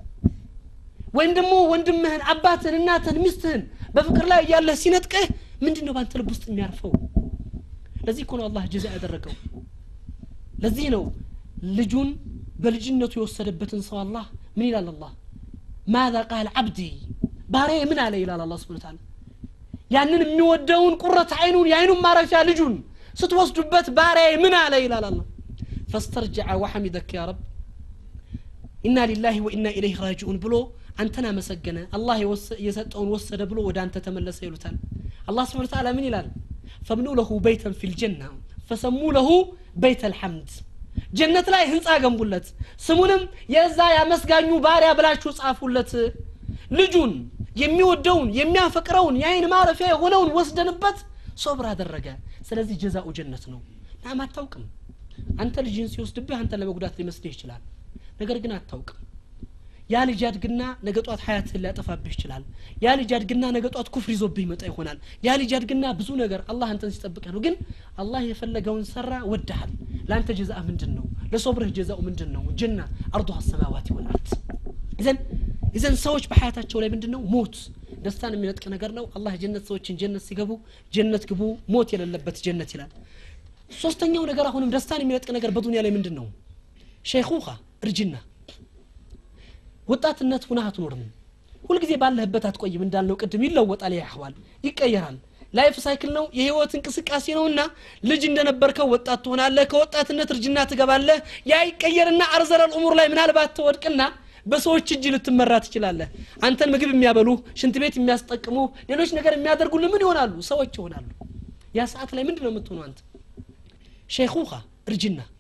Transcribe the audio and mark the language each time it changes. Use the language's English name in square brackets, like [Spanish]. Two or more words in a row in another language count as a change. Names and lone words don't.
[Amharic] ወይም ደግሞ ወንድምህን አባትህን እናትህን ሚስትህን በፍቅር ላይ ያለ ሲነጥቀህ ምንድነው ባንተ ልብ ውስጥ የሚያርፈው ለዚህ እኮ ነው አላህ ጀዛ ያደረገው ለዚህ ነው ልጁን በልጅነቱ የወሰደበትን ሰው አላህ ምን ይላል አላህ [Arabic] ماذا قال عبدي باري من عليه الى الله سبحانه وتعالى [Amharic] ያንን የሚወደውን ቁርረት አይኑን ያይኑን ማረፊያ ልጁን ስትወስዱበት ባሪያ ምን አለ ይላል አላህ [Arabic] فاسترجع وحمدك يا رب إنا لله وإنا إليه راجعون [Amharic] ብሎ አንተና መሰገነ አላህ የሰጠውን ወሰደ ብሎ ወደ አንተ ተመለሰ ይሉታል አላህ [Arabic] سبحانه وتعالى [Amharic] ምን ይላል [Arabic] فابنوا له بيتا في الجنة فسموا له بيت الحمد [Amharic] ጀነት ላይ ህንጻ ገንቡለት ስሙንም የዛ ያመስጋኙ ባሪያ ብላችሁ ጻፉለት ልጁን የሚወደውን የሚያፈቅረውን ያይን ማረፊያ የሆነውን ወስደንበት ሶብር አደረገ ስለዚህ ጀዛኡ ጀነት ነው ማታውቅም አንተ ልጅን ሲወስድብህ አንተ ለመጉዳት ሊመስልህ ይችላል ነገር ግን አታውቅም ያ ልጅ ያድግና ነገጧት ሀያትን ሊያጠፋብህ ይችላል ያ ልጅ ያድግና ነገጧት ኩፍር ይዞብህ ይመጣ ይሆናል ያ ልጅ ያድግና ብዙ ነገር አላህ አንተን ሲጠብቅህ ነው ግን አላህ የፈለገውን ሰራ ወደሃል ላንተ ጀዛአ ምንድነው ለሶብርህ ጀዛኡ ምንድነው [Arabic] جنة عرضها السماوات والارض [Amharic] ኢዘን ሰዎች በሐያታቸው ላይ ምንድነው ሞት ደስታን የሚነጥቅ ነገር ነው አላህ ጀነት ሰዎችን ጀነት ሲገቡ ጀነት ግቡ ሞት የሌለበት ጀነት ይላል ሶስተኛው ነገር አሁንም ደስታን የሚነጥቅ ነገር በዱንያ ላይ ምንድነው ሸይኹኻ እርጅና ወጣትነት ሆነህ አትኖርም ሁሉ ጊዜ ባለህበት አትቆይም እንዳልነው ቅድም ይለወጣል ያህዋል ይቀየራል [English] life cycle [Amharic] ነው የህይወት እንቅስቃሴ ነውና ልጅ እንደነበርከው ወጣት ትሆናለህ ከወጣትነት እርጅና ትገባለህ ያ ይቀየርና [Arabic] أرذل الامور [Amharic] ላይ ምናልባት ተወድቅና በሰዎች እጅ ልትመራ ትችላለህ አንተን ምግብ የሚያበሉ ሽንት ቤት የሚያስጠቅሙ ሌሎች ነገር የሚያደርጉልህ ምን ይሆናሉ ሰዎች ይሆናሉ ያ ሰዓት ላይ ምንድነው የምትሆነው አንተ ሸይኹኻ እርጅና